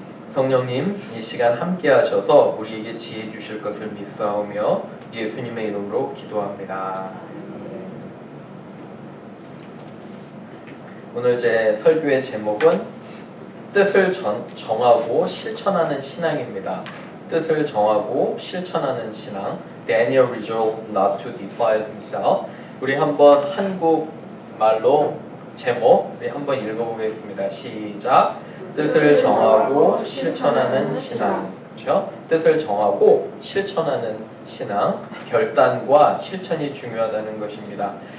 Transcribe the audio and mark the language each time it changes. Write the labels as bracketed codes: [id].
[ko] 성령님 이 시간 함께 하셔서 우리에게 지혜 주실 것을 믿사오며 예수님의 이름으로 기도합니다. 오늘 제 설교의 제목은 뜻을 정하고 실천하는 신앙입니다. 뜻을 정하고 실천하는 신앙. [en] Daniel resolved not to defile himself. [ko] 우리 한번 한국말로 제목 우리 한번 읽어보겠습니다. 시작. 뜻을 정하고 실천하는 신앙. 그렇죠? 뜻을 정하고 실천하는 신앙. 결단과 실천이 중요하다는 것입니다.